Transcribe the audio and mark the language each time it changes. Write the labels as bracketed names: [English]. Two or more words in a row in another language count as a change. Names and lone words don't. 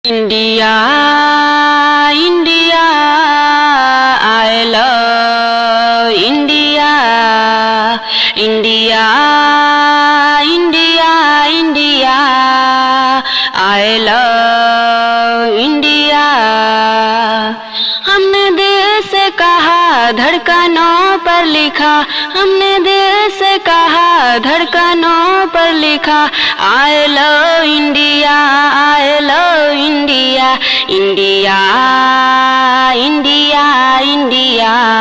[English] India, India, I love India, India, India, India, I love India। [Hindi] हमने दिल से कहा, धड़कनों पर लिखा, हमने दिल से कहा, धड़कनों पर लिखा, [English] I love India, I love India, India, India, India,